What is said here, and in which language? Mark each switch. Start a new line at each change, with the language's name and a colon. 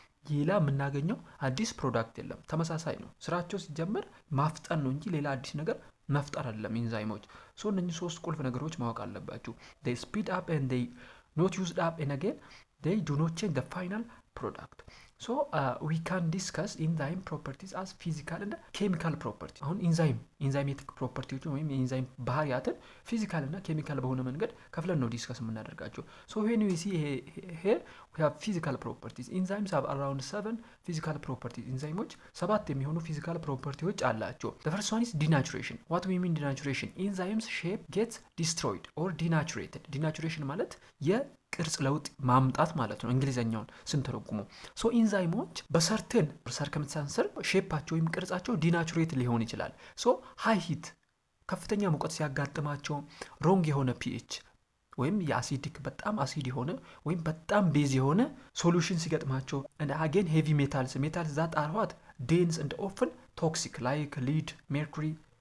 Amharic: ሌላ የምናገኘው አዲስ ፕሮዳክት የለም። ተመሳሳይ ነው። ስራቸው ሲጀመር ማፍጠን ነው እንጂ ሌላ አዲስ ነገር መፍጠር አይደለም ኢንዛይሞች። እነኚህ ሶስት ቁልፍ ነገሮች ማወቅ አለባችሁ።
English: they speed up and they not used up and again they do not change the final product. we can discuss enzyme properties as physical and chemical properties.
Amharic: አሁን ኢንዛይሜቲክ ፕሮፐርቲዎች ወይም የኢንዛይም ባህሪያትን ፊዚካል እና ኬሚካል በሆነ መንገድ ከፍለን ነው ዲስከስ የምናደርጋቸው።
English: when we see here we have physical properties. enzymes have around 7 physical properties.
Amharic: ኢንዛይሞች 7 የሚሆኑ ፊዚካል ፕሮፐርቲዎች አላቸው።
English: the first one is denaturation. what we mean denaturation? enzymes shape gets destroyed or denaturated.
Amharic: denaturation ማለት ቅርጽ ለውጥ ማምጣት ማለት ነው እንግሊዘኛውን ስንተረጉመው። ኢንዛይሞች በሰርቴን ሰርከምስታንስ ሼፓቸው ወይም ቅርጻቸው ዲናቹሬት ሊሆን ይችላል። ሃይ ሂት ከፍተኛ ሙቀት ሲያጋጥማቸው፣ ሮንግ የሆነ ፒኤች ወይም የአሲዲክ በጣም አሲድ የሆነ ወይም በጣም ቤዝ የሆነ ሶሉሽን ሲገጥማቸው፣
English: and again heavy metals that are what dense and often toxic like lead, mercury,